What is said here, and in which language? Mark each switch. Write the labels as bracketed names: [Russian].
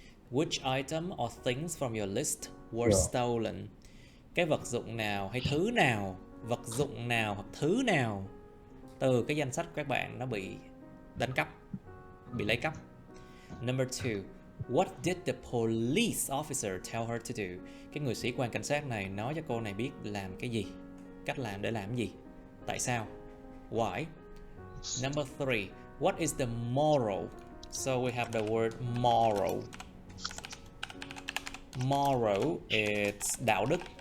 [English] Which item or things from your list were stolen? [Vietnamese] Cái vật dụng nào hay thứ nào, vật dụng nào hoặc thứ nào từ cái danh sách của các bạn nó bị đánh cắp, bị lấy cắp. [English] Number 2. What did the police officer tell her to do? [Vietnamese] Cái người sĩ quan cảnh sát này nói cho cô này biết làm cái gì, cách làm để làm gì, tại sao, why. [English] Number 3. What is the moral? So we have the word moral. Moral is [Vietnamese] đạo đức.